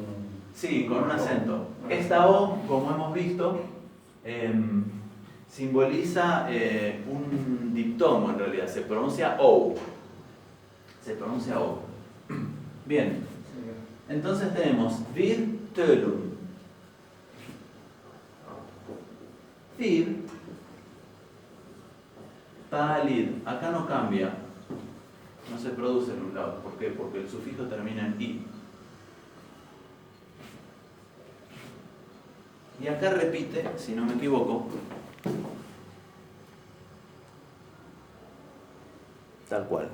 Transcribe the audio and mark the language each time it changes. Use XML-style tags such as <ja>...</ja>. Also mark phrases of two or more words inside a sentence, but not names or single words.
<es>Sí, con un acento. Esta O, como hemos visto, simboliza un diptongo en realidad. Se pronuncia O. Se pronuncia O. Bien. Entonces tenemos</es> <is>Vid tölum. Vid, palid.</is> <es>Acá no cambia. No se produce en un lado. ¿Por qué? Porque el sufijo termina en I. Y acá repite, si no me equivoco, tal cual.</es>